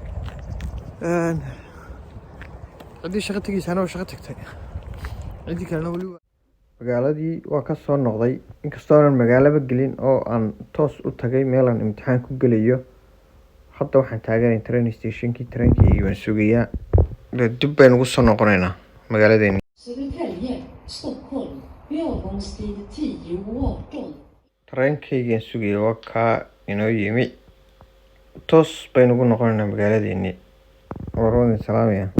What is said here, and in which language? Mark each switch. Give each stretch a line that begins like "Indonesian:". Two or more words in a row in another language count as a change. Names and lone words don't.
Somali: ciddii shaqo tegiysana waa shaqo tagtay, ciddii kalena weli magaaladii waa ka soo noqday inkastoo aanan magaalaba gelin oo aan toos u tagay meelaan imtixaan ku gelayo. Hadda waxaan taaganahay
English: train stationkii,
Somali: tareenkii waan sugayaa. Dib baynu ugu soo noqonaynaa magaaladeeni.
Swedish: Södertälje, Stockholm, vid avgångstid 10:18.
Somali: Tareenkaygaan sugaya waa kaa inoo yimi. Toos baynu ugu noqonaynaa magaaladeeni. Warwadin salaamaya.